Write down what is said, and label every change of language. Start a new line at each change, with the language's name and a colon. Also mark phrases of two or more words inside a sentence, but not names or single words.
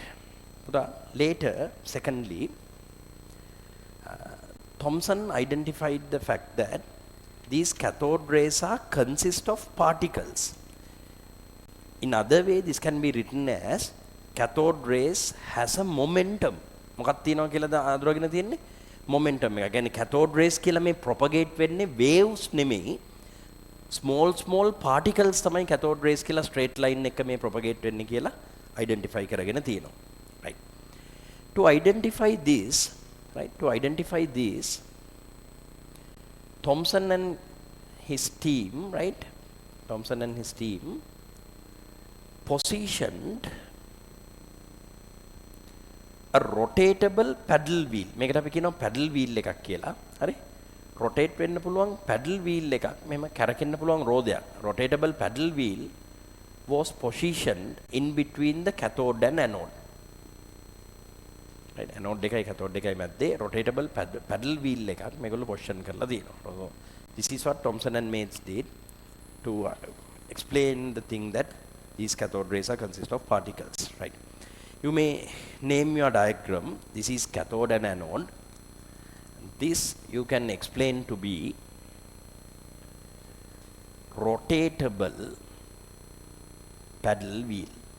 English: Later, secondly, Thomson identified the fact that these cathode rays consist of particles. In other way, this can be written as cathode rays has a momentum.
Sinhala: මොකක්ද තියෙනවා කියලාද අඳුරගෙන තියෙන්නේ? Momentum එක. කියන්නේ
English: cathode rays
Sinhala: කියලා මේ propagate වෙන්නේ waves නෙමෙයි.
English: small particles
Sinhala: තමයි
English: cathode rays
Sinhala: කියලා
English: straight line
Sinhala: එක මේ propagate වෙන්නේ කියලා identify කරගෙන තියෙනවා.
English: Right. To identify this, Thomson and his team, positioned a rotatable paddle wheel.
Sinhala: මේකට අපි කියනවා
English: paddle wheel
Sinhala: එකක් කියලා. හරි? rotate වෙන්න පුළුවන්
English: paddle wheel
Sinhala: එකක්. මෙහෙම කැරකෙන්න පුළුවන් රෝදයක්.
English: rotatable paddle wheel was positioned in between the cathode and anode.
Sinhala: Right? Anode එකයි cathode එකයි මැද්දේ
English: rotatable paddle wheel
Sinhala: එකක් මේගොල්ලෝ position කරලා තියෙනවා.
English: So this is what Thomson and mates did to explain the thing that these cathode rays consist of particles. Right? You may name your diagram. This is cathode and anode. This you can explain to be rotatable paddle wheel.